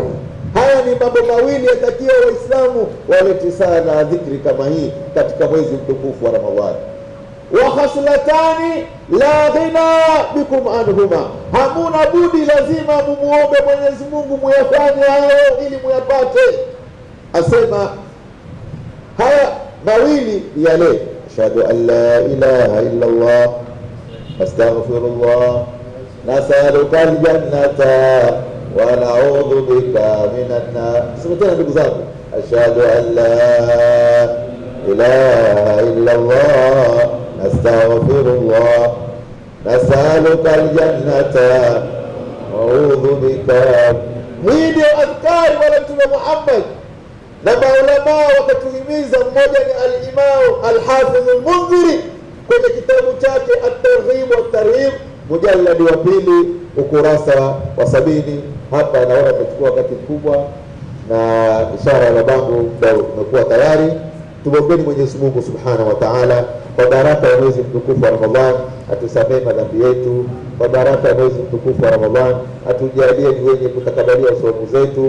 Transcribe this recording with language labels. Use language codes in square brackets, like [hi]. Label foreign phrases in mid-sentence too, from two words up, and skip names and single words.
[sw] Haya ni mambo mawili yatakiwa Waislamu walete sana dhikri kama hii katika mwezi mtukufu wa Ramadhani. [ar] وخصلتان لا غنى بكم عنهما, [sw] hamuna budi, lazima mumuombe Mwenyezi Mungu muyafanye hayo ili muyapate. Asema haya mawili yale, [ar] أشهد أن لا إله إلا الله أستغفر الله نسألك الجنة ونعوذ بك من النار. [sw] Sema tena ndugu zangu, [ar] أشهد أن لا إله إلا الله نستغفر الله نسألك الجنة ونعوذ بك. [sw] Hii ndio adhkari wala Mtume Muhammad na maulama wakatuhimiza. Mmoja ni al-Imam al-Hafidh al-Mundhiri kwenye kitabu chake at-Targhib wa at-Tarhib, mujalladi wa 2 ukurasa wa 70. Hapa naona tumechukua wakati mkubwa na ishara ya babangu imekuwa tayari. Tumwombeni Mwenyezi Mungu [ar] سبحانه وتعالى [sw] kwa baraka ya mwezi mtukufu wa Ramadhani atusamehe madhambi yetu. Kwa baraka ya mwezi mtukufu wa Ramadhani atujalie ni wenye kutakabalia saumu zetu.